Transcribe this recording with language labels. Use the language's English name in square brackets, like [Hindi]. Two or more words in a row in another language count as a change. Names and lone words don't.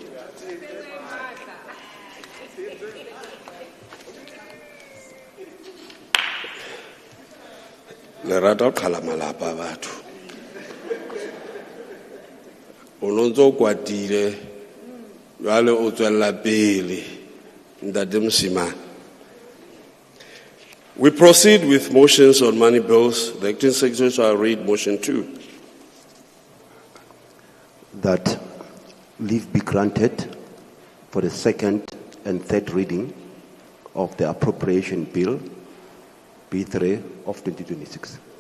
[Southern Sotho] Le rata o qhala malapa a batho. O nontso o kwatile jwale o tswella pele ntate Mosimane. [English] We proceed with motions on money bills. The acting secretary shall read motion 2. That leave be granted for the second and third reading of the appropriation bill B3 of 2026.